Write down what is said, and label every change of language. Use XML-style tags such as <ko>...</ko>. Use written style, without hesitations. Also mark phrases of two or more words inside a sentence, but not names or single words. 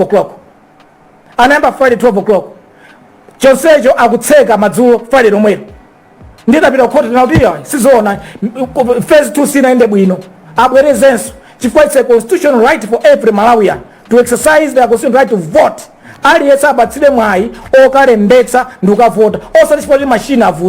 <ny>12 o'clock chonsecho akutseka madzulo Friday lomwelo ndiye tapita ku court nauti sizoona phase 2 sinaende bwino abwerezenso chifukwa</ny> <en>it's a constitutional right for every Malawian to exercise their constitutional right to vote</en> <ny>aliyense apatsire mwayi okalembetsa ndi ukavota osati chifukwa kuti mashini avuta</ny>